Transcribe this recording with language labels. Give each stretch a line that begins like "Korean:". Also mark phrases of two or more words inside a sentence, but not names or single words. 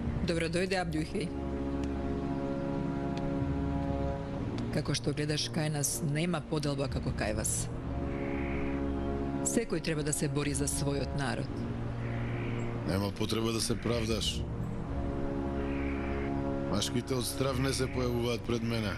Macedonian: Добро дојде, Абдјухеј. Како што гледаш кај нас, нема поделба како кај вас. Секој треба да се бори за својот народ. Нема потреба да се правдаш. Машките од страв не се појавуваат пред мене.